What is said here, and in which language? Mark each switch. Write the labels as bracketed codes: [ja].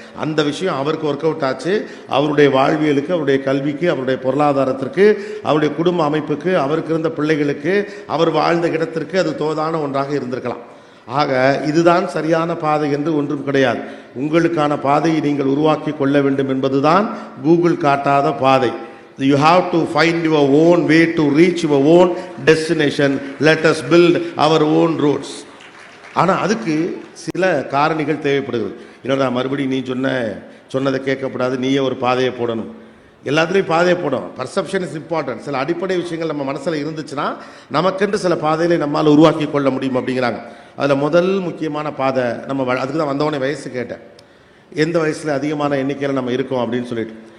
[ta] அந்த விஷயம் அவருக்கு ஒர்க் அவுட் ஆச்சு, அவருடைய வாழ்வியலுக்கு, அவருடைய கல்விக்கு, அவருடைய பொருளாதாரத்திற்கு, அவருடைய குடும்ப அமைப்புக்கு, அவருக்கு இருந்த பிள்ளைகளுக்கு, அவர் வாழ்ந்த இடத்திற்கு அது தோதான ஒன்றாக இருந்திருக்கலாம். ஆக இதுதான் சரியான பாதை என்று ஒன்றும் கிடையாது. உங்களுக்கான பாதையை நீங்கள் உருவாக்கி கொள்ள வேண்டும் என்பதுதான் கூகுள் காட்டாத பாதை. [en] You have to find your own way to reach your own destination. Let us build our own roads. [ta] ஆனால் அதுக்கு சில காரணிகள் தேவைப்படுகிறது. என்னடா மறுபடியும் நீ சொன்னதை கேட்கக்கூடாது, நீயே ஒரு பாதையை போடணும். எல்லாத்துலேயும் பாதையை போடணும். [en] Perception is important. [ta] சில அடிப்படை விஷயங்கள் நம்ம மனசில் இருந்துச்சுன்னா நமக்கென்று சில பாதைகளை நம்மால் உருவாக்கி கொள்ள முடியும் அப்படிங்கிறாங்க. அதில் முதல் முக்கியமான பாதை நம்ம அதுக்கு தான் வந்தவொடனே வயசு கேட்டேன், எந்த வயசில் அதிகமான எண்ணிக்கையில் நம்ம இருக்கோம் அப்படின்னு சொல்லிட்டு.